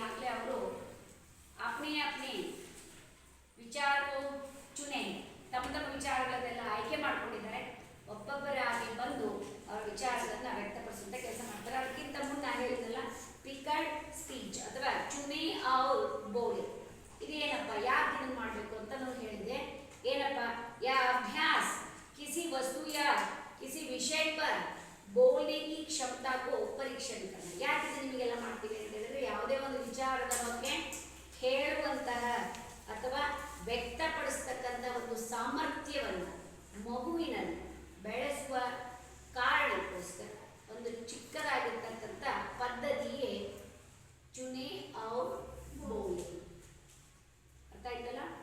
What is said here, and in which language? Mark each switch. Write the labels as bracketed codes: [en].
[kn] ಆಗಲೇ ಅವರು [hi] अपने अपने विचार को चुने [kn] ತಮ್ಮ ತಮ್ಮ ವಿಚಾರಗಳನ್ನೆಲ್ಲ ಆಯ್ಕೆ ಮಾಡ್ಕೊಂಡಿದ್ದಾರೆ. ಒಬ್ಬೊಬ್ಬರಾಗಿ ಬಂದು ಅವರ ವಿಚಾರಗಳನ್ನ ವ್ಯಕ್ತಪಡಿಸುವಂತ ಕೆಲಸ ಮಾಡ್ತಾರೆ. ಅದಕ್ಕಿಂತ ಮುಂದೆ ನಾನು ಹೇಳಿದ್ನಲ್ಲ ಪಿಕ್ ಅಂಡ್ ಸ್ಪೀಚ್ ಅಥವಾ ಚುನೆ ಔರ್ ಬೋಲೆ ಇದೇನಪ್ಪ ಯಾಕೆ ಇದನ್ನು ಮಾಡಬೇಕು ಅಂತ ನಾನು ಹೇಳಿದ್ದೆ. ಏನಪ್ಪ ಯಾ [hi] अभ्यास किसी वस्तु या किसी विषय पर बोलने की क्षमता को परीक्षण करना. [kn] ಯಾಕೆ ಇದು ನಿಮಗೆಲ್ಲ ಮಾಡ್ತೀವಿ ಅಂತ ಹೇಳಿದ್ರೆ ಯಾವುದೇ ಒಂದು ವಿಚಾರದ ಬಗ್ಗೆ ಹೇಳುವಂತಹ ಅಥವಾ ವ್ಯಕ್ತಪಡಿಸ್ತಕ್ಕಂಥ ಒಂದು ಸಾಮರ್ಥ್ಯವನ್ನು ಮಗುವಿನಲ್ಲಿ ಬೆಳೆಸುವ ಕಾರಣಕ್ಕೋಸ್ಕರ ಒಂದು ಚಿಕ್ಕದಾಗಿರ್ತಕ್ಕಂಥ ಪದ್ಧತಿಯೇ ಚುನೆ ಔರ್ ಬೋಲೆ. ಅರ್ಥ ಆಯ್ತಲ್ಲ?